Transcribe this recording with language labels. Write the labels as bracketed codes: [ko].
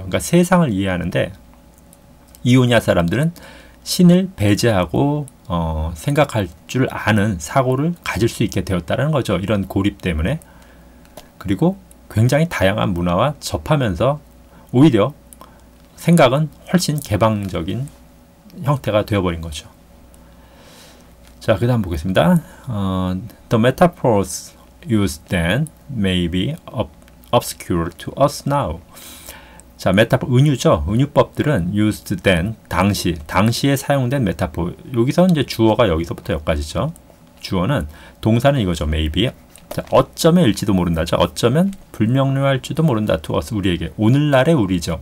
[ko] 그러니까 세상을 이해하는데 이오니아 사람들은 신을 배제하고 생각할 줄 아는 사고를 가질 수 있게 되었다는 거죠. 이런 고립 때문에. 그리고 굉장히 다양한 문화와 접하면서 오히려 생각은 훨씬 개방적인 형태가 되어버린 거죠. 자, 그 다음 보겠습니다. [en] The metaphors used then may be obscure to us now. [ko] 자, 메타포, 은유죠. 은유법들은 [en] used then, [ko] 당시에 사용된 메타포. 여기서 이제 주어가 여기서부터 여기까지죠. 주어는, 동사는 이거죠. maybe. 자, 어쩌면일지도 모른다죠. 어쩌면 불명료할지도 모른다. [en] to us, [ko] 우리에게. 오늘날의 우리죠.